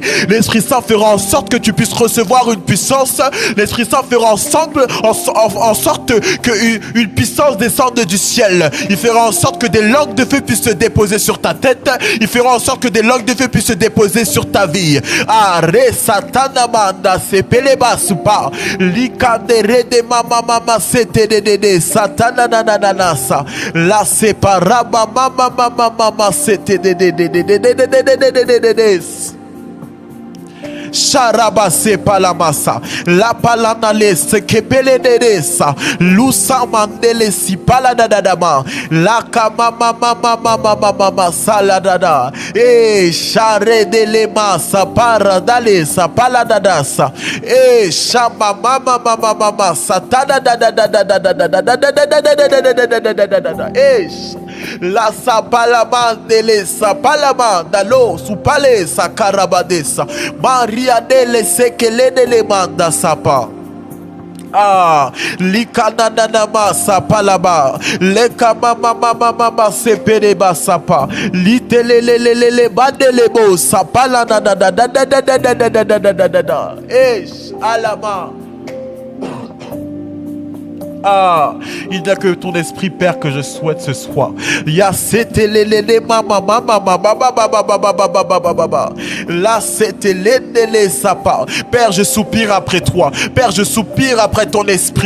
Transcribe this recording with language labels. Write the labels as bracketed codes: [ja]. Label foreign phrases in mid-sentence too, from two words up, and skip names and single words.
[fr] L'Esprit Saint fera en sorte que tu puisses recevoir une puissance. L'Esprit Saint fera en sorte qu'une puissance descende du ciel. Il fera en sorte que des langues de feu puissent se déposer sur ta tête. Il fera en sorte que des langues de feu puissent se déposer sur ta vie. Are satana manda sepeleba supa likandere de mama mama sete de satana nananasa la separaba mama mama mama sete de Sharabase palamasa. La palanale se kepele dedesa. Lusa mandele si paladadadama. La kamama mama saladada. E share de lema sa paradale sa paladadasa. E shama mama satada la sapalama dele sapalama dalo supale sakarabadesa Maria dele sekele dele manda sapa. Ah, likananama sapalaba, lekama mama sepereba sapa, litelelelele badelebo sapala da. Esh alama. Ah, il n'y a que ton esprit, Père, que je souhaite ce soir. Ya c'était les mama. Là c'était les sapa. Père, je soupire après toi. Père, je soupire après ton esprit.